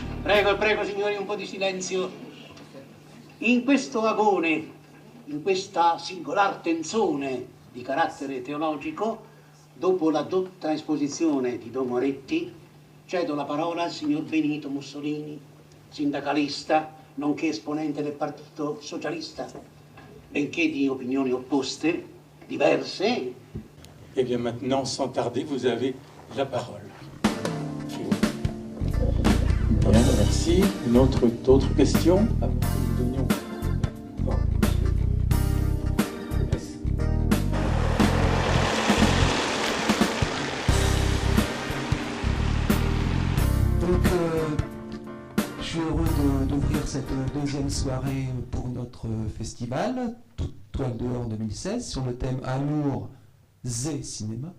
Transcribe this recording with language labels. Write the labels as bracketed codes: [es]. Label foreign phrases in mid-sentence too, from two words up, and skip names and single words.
[it] Prego, prego signori, un po' di silenzio. In questo agone, in questa singolar tenzone di carattere teologico, dopo la dotta esposizione di Don Moretti, cedo la parola al signor Benito Mussolini, sindacalista, nonché esponente del Partito Socialista, benché di opinioni opposte, diverse. [fr] Eh bien maintenant, sans tarder, vous avez la parole. Bien, merci. D'autres questions avant que nous donnions... Donc, je suis heureux d'ouvrir cette deuxième soirée pour notre festival, Toute toile dehors 2016, sur le thème Amour, Zé Cinéma.